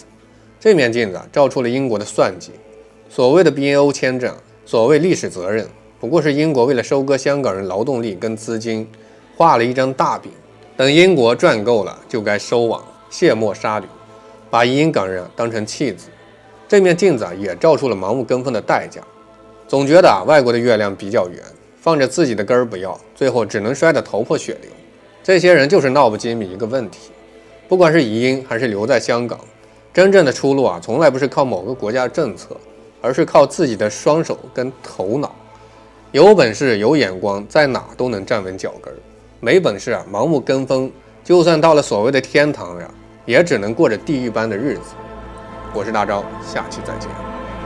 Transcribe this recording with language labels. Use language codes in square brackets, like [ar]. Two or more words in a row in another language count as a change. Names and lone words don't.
[zh] 這面鏡子照出了英國的算計。所謂的 BNO 簽證，所謂歷史責任，不過是英國為了收割香港人勞動力跟資金，畫了一張大餅，等英國賺夠了就該收網，卸磨殺驢，把移英港人當成棄子。這面鏡子也照出了盲目跟風的代價。總覺得外國的月亮比較圓，放着自己的根兒不要，最後只能摔得頭破血流。這些人就是鬧不精明一個問題，不管是移英還是留在香港，真正的出路從來不是靠某個國家的政策，而是靠自己的双手跟頭腦。有本事有眼光，在哪都能站穩腳跟；沒本事盲目跟風，就算到了所謂的天堂也只能過着地獄般的日子。我是大钊，下期再見。